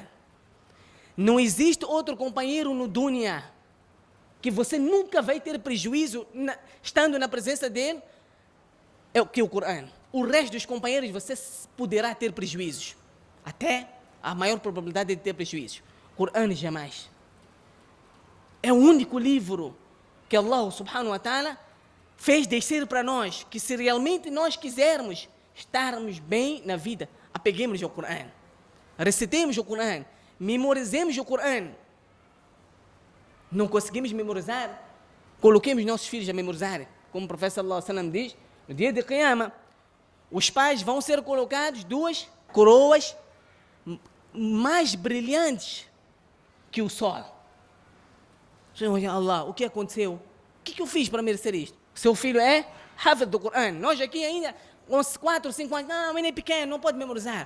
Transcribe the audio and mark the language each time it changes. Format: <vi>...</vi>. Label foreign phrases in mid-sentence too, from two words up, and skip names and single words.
<pt>Não existe outro companheiro no dunya que você nunca vai ter prejuízo estando na presença dele que o Coran. O resto dos companheiros você poderá ter prejuízos. Até a maior probabilidade de ter prejuízos. Coran jamais. É o único livro que</pt> <ar>الله سبحانه وتعالى</ar> <pt>fez descer para nós, que se realmente nós quisermos estarmos bem na vida, apeguemos ao Coran, recitemos o Coran, memorizemos o Coran. Não conseguimos memorizar? Coloquemos nossos filhos a memorizar. Como o profeta</pt> <ar>صلى الله عليه وسلم</ar> <pt>diz, no dia de Qiyamah, os pais vão ser colocados 2 coroas mais brilhantes que o sol. Senhor Allah, o que aconteceu? O que eu fiz para merecer isto? Seu filho é Hafiz do Coran. Nós aqui ainda, com 4, 5 anos, não, ele é pequeno, não pode memorizar.</pt>